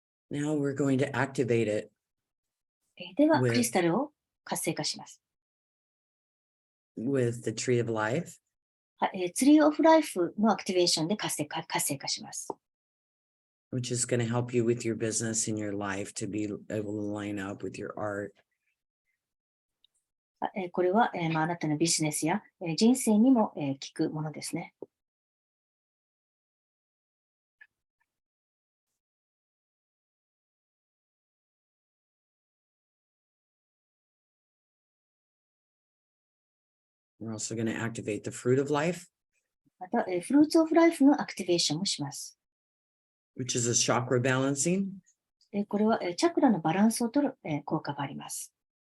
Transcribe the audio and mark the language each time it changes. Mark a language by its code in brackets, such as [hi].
[en] Now we're going to activate it [ja] では、クリスタルを活性化します。 [en] with the tree of life. [ja] ツリーオブライフのアクティベーションで活性化します。 [en] Which is going to help you with your business and your life to be able to line up with your art. [ja] これは、あなたのビジネスや人生にも効くものですね。 [en] We're also going to activate the fruit of life, [ja] また、フルーツオブライフのアクティベーションもします。 [en] which is a chakra balancing. [ja] これは、チャクラのバランスを取る、効果があります。